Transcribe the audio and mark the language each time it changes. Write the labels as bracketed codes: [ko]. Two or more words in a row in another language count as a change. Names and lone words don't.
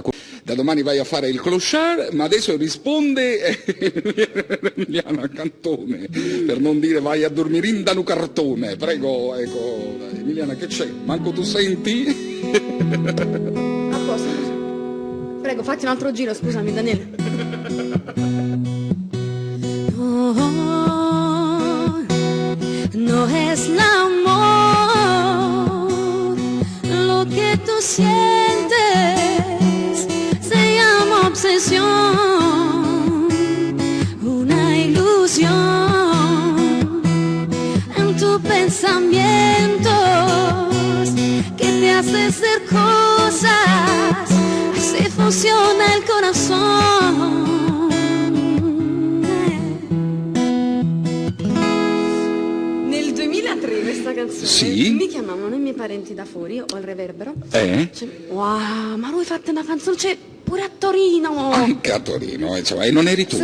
[it] Da domani vai a fare il clochard, ma adesso risponde Emiliana Cantone, per non dire vai a dormire in danu cartone. Prego, ecco, Emiliana, che c'è? Manco tu senti? A posto. Prego, fatti un altro giro, scusami Daniele. [es] No, no es el amor lo que tú sientes, se llama obsesión, una ilusión en tus pensamientos que te hace ser cosas, así funciona el corazón. [it] Nel 2003 questa canzone Sì. mi chiamavano i miei parenti da fuori, io ho il reverbero. Wow, ma lui fatta una canzone, cioè pure a Torino. Anche a Torino, insomma, e non eri tu.